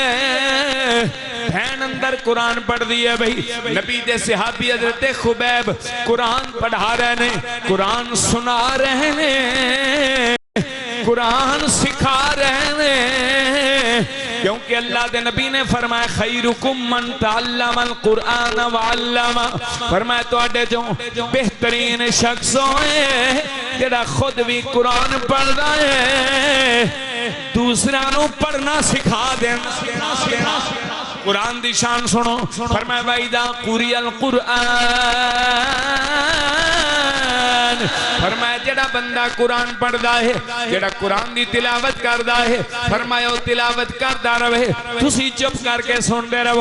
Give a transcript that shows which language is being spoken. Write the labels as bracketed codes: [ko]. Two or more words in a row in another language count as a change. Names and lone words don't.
[pa] بہن اندر قرآن پڑھ دی ہے بھائی. نبی دے صحابی حضرت خبیب قرآن پڑھا رہے نے قرآن سنا رہے نے قرآن سکھا رہے نے کیونکہ اللہ دے نبی نے فرمایا [ar] خيركم من تعلم القرآن وعلمه. [pa] فرمایا تہاڈے جو بہترین شخص ہوئے جیہڑا خود بھی قرآن پڑھدا ہے دوسرا نوں پڑھنا سکھا دینا. قرآن دی شان سنو. فرمایا [ar] وإذا قرئ القرآن [pa] فرمایا جیہڑا بندہ قرآن پڑھدا ہے جیہڑا قرآن دی تلاوت کردا ہے فرمایا تلاوت کردا رہے تسی چپ کر کے سندے رہو.